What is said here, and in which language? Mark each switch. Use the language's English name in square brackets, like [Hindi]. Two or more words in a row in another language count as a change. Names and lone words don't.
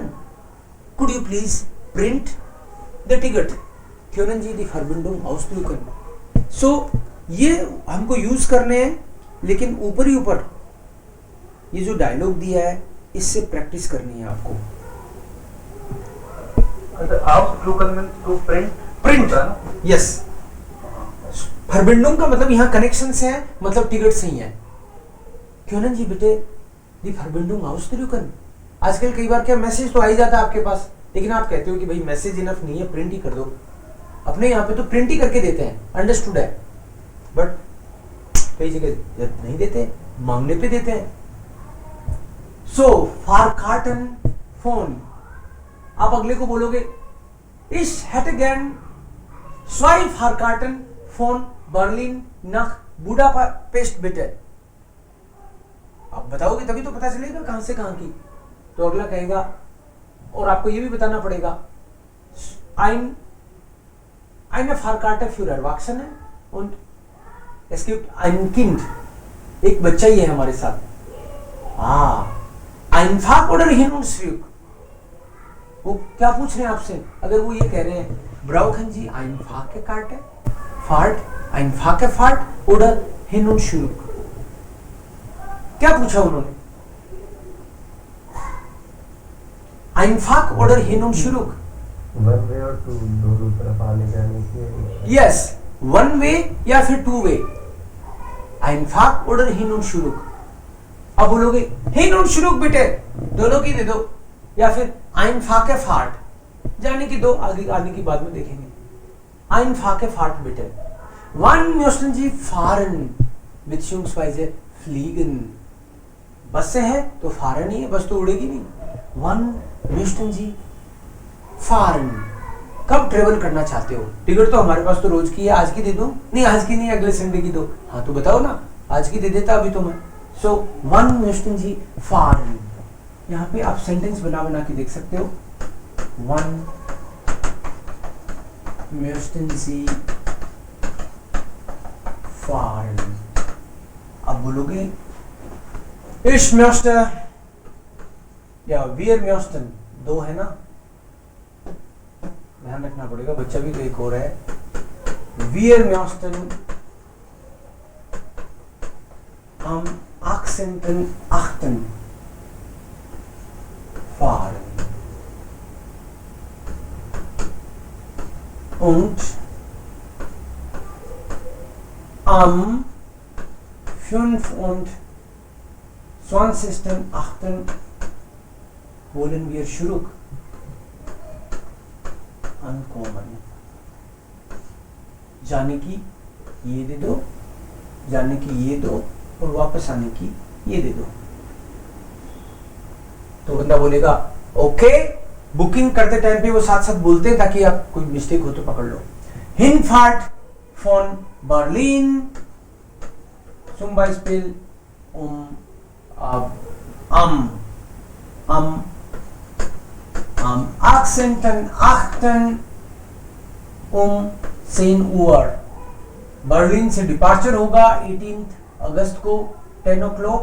[English] Could you please print the ticket? [German] Können Sie die Verbindung ausdrucken? [Hindi] So ये हमको यूज करने हैं, लेकिन ऊपर ही ऊपर ये जो डायलॉग दिया है इससे प्रैक्टिस करनी है आपको। [English] Ausdrucken means to print. print, yes. [Hindi] Verbindung का मतलब यहाँ कनेक्शन से है, मतलब टिकट से ही है। [German] Können Sie bitte die Verbindung ausdrucken? [Hindi] आजकल कई बार क्या मैसेज तो आ ही जाता है आपके पास, लेकिन आप कहते हो कि भाई [English] message enough [Hindi] नहीं है, प्रिंट ही कर दो। अपने यहाँ पे तो प्रिंट ही करके देते हैं, अंडरस्टूड है, बट कई जगह नहीं देते, मांगने पे देते हैं। सो फारकार्टन फोन, आप अगले को बोलोगे [German] Ich hätte gern 2 Fahrkarten von Berlin nach Budapest bitte। [Hindi] आप बताओगे तभी तो पता चलेगा कहां से कहां की। तो अगला कहेगा, और आपको ये भी बताना पड़ेगा, [German] eine Fahrkarte für Erwachsene und es gibt ein Kind, [Hindi] एक बच्चा ही है हमारे साथ। [German] einfach oder hin und zurück, [Hindi] वो क्या पूछ रहे हैं आपसे? अगर वो ये कह रहे हैं [German] brauchen Sie eine Fahrkarte, Fahrt, ein Fahrgefahrt oder hin und zurück, [Hindi] क्या पूछा उन्होंने? [German] Einfach oder hin und zurück? [English] one way [Hindi] और टू, दोनों तरफ आने जाने की। [English] yes, one way [Hindi] या फिर [English] two way. [German] Einfach oder hin und zurück। [Hindi] अब बोलोगे [German] hin und zurück बिटे, [Hindi] दोनों की दे दो, या फिर [German] einfache Fahrt, [Hindi] जाने की दो, आगे की बाद में देखेंगे। [German] einfache Fahrt बिटे। Wann möchten Sie fahren beziehungsweise fliegen? [Hindi] बस से है तो fahren ही है, बस तो उड़ेगी नहीं। [German] Wann möchten Sie fahren? [Hindi] कब ट्रेवल करना चाहते हो? टिकट तो हमारे पास तो रोज की है, आज की दे दो? नहीं आज की नहीं, अगले संडे की दो। हाँ तो बताओ ना, आज की दे देता अभी तो मैं। [German] सो wann möchten Sie fahren? [Hindi] यहाँ पे आप सेंटेंस बना के देख सकते हो। [German] Wann möchten Sie fahren? [Hindi] अब बोलोगे [German] Ich möchte या wir möchten, [Hindi] दो है ना, ध्यान रखना पड़ेगा, बच्चा भी तो एक और है। [German] Wir möchten am Akzenten achten fahren. Und am 25.8. wollen wir zurück ankommen. [Hindi] जाने की ये दे दो, जाने की ये दो और वापस आने की ये दे दो. तो बंदा बोलेगा ओके. बुकिंग करते टाइम पे वो साथ साथ बोलते हैं ताकि आप कोई मिस्टेक हो तो पकड़ लो. [German] Hinfahrt von Berlin zum Beispiel am 18.8. 10 Uhr. [Hindi] बर्लिन से डिपार्चर होगा 18 अगस्त को 10 o'clock.